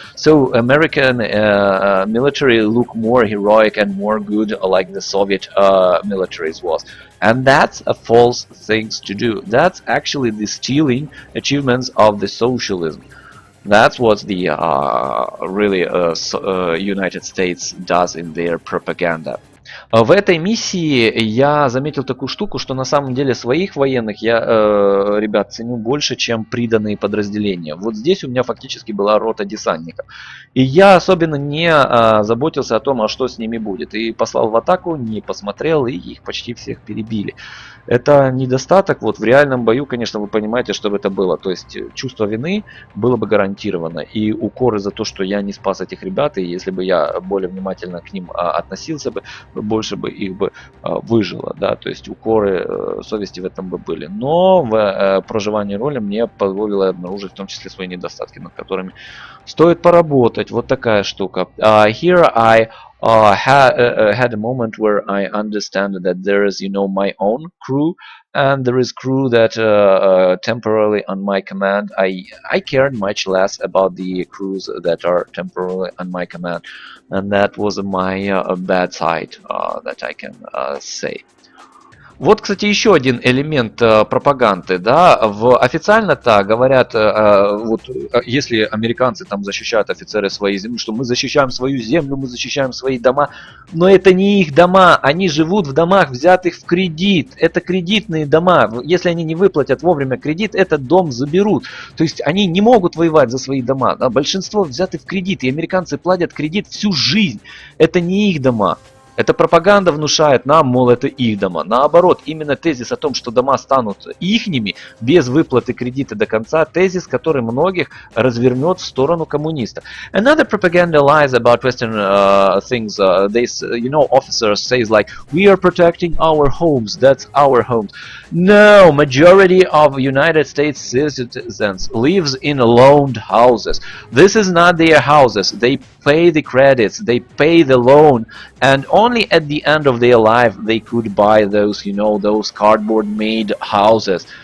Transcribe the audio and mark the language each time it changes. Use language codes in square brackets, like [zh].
[en] So American military look more heroic and more good like the Soviet militaries was. And that's a false thing to do. That's actually the stealing achievements of the socialism. That's what the really United States does in their propaganda. [ru] В этой миссии я заметил такую штуку, что на самом деле своих военных я, ребят, ценю больше, чем приданные подразделения. Вот здесь у меня фактически была рота десантников. И я особенно не заботился о том, а что с ними будет. И послал в атаку, не посмотрел, и их почти всех перебили. Это недостаток. Вот в реальном бою, конечно, вы понимаете, что это было. То есть чувство вины было бы гарантировано. И укоры за то, что я не спас этих ребят, и если бы я более внимательно к ним относился бы, больше бы их бы выжило, да, то есть укоры совести в этом бы были. Но в проживании роли мне позволило обнаружить в том числе свои недостатки, над которыми стоит поработать. Вот такая штука. [en] Here I had a moment where I understand that there is, my own crew, and there is crew that temporarily on my command. I cared much less about the crews that are temporarily on my command, and that was my bad side that I can say. [ru] Вот, кстати, еще один элемент пропаганды, да, официально-то говорят, если американцы там защищают офицеры своей земли, что мы защищаем свою землю, мы защищаем свои дома, но это не их дома, они живут в домах, взятых в кредит, это кредитные дома, если они не выплатят вовремя кредит, этот дом заберут, то есть они не могут воевать за свои дома, да? Большинство взяты в кредит, и американцы платят кредит всю жизнь, это не их дома. Эта пропаганда внушает нам, мол, это их дома. Наоборот, именно тезис о том, что дома станут ихними, без выплаты кредита до конца, тезис, который многих развернет в сторону коммунистов. [en] Another propaganda lies about Western things. Officers says like, we are protecting our homes, that's our homes. No, majority of United States citizens lives in loaned houses. This is not their houses. They pay the credits, they pay the loan, and only at the end of their life they could buy those, those cardboard made houses.